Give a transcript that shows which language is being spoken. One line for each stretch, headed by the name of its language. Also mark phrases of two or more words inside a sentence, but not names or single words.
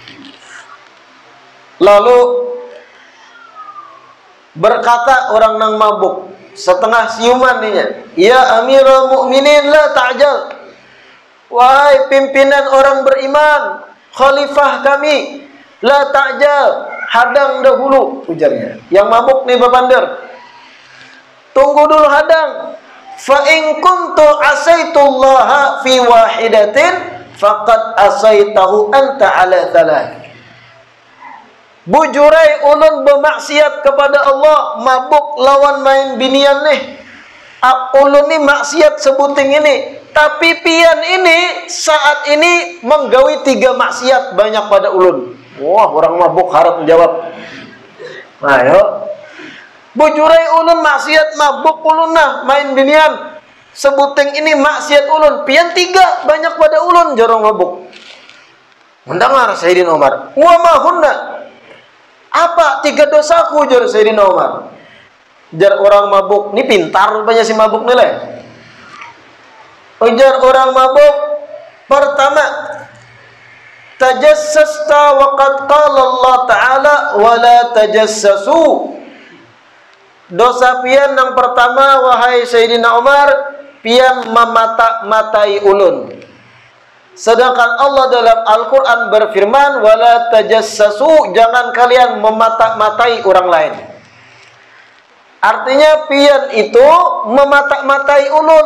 Banjar: Lalu berkata orang nang mabuk setengah siuman ninya,
Arabic: "يا أمير المؤمنين، لا تعجل."
Banjar: Wahai pimpinan orang beriman, khalifah kami,
Arabic: لا تعجل,
Banjar: hadang dahulu, ujarnya. Yang mabuk nih babandar, tunggu dulu hadang.
Arabic: فإن كنت عصيت الله في واحدة فقد عصيته أنت على ثلاث.
Banjar: Bujurai ulun bermaksiat kepada Allah, mabuk lawan main binian nih. Ulun ni maksiat sebuting ini, tapi pian ini saat ini menggawi 3 maksiat banyak pada ulun. Wah, orang mabuk harap menjawab. Ayo. Bujurai ulun maksiat mabuk ulun nah main binian. Sebuting ini maksiat ulun. Pian 3 banyak pada ulun jorong mabuk. Mendengar Sayyidina Umar.
Arabic: وما هن?
Banjar: Apa 3 dosaku, jar Sayyidina Umar. Jar orang mabuk. Ini pintar rupanya si mabuk nilai. Ujar orang mabuk.
Arabic: Pertama, تجسست وقد قال الله تعالى ولا تجسسوا.
Banjar: Dosa pian yang pertama, wahai Sayyidina Umar, pian memata-matai ulun. Sedangkan Allah dalam Al-Quran berfirman,
Arabic: ولا تجسسوا,
Banjar: jangan kalian memata-matai orang lain. Artinya pian itu memata-matai ulun.